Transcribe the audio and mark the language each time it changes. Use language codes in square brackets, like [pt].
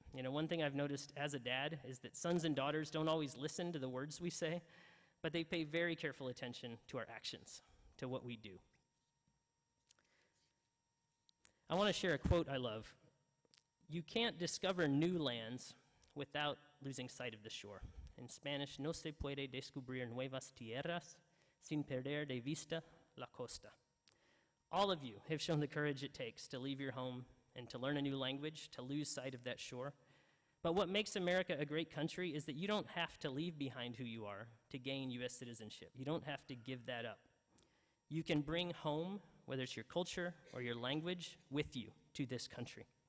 [en] You know, one thing I've noticed as a dad is that sons and daughters don't always listen to the words we say, but they pay very careful attention to our actions, to what we do. I want to share a quote I love. "You can't discover new lands without losing sight of the shore." In Spanish, [es] "No se puede descubrir nuevas tierras sin perder de vista la costa." [en] All of you have shown the courage it takes to leave your home and to learn a new language, to lose sight of that shore. But what makes America a great country is that you don't have to leave behind who you are to gain U.S. citizenship. You don't have to give that up. You can bring home, whether it's your culture or your language, with you to this country.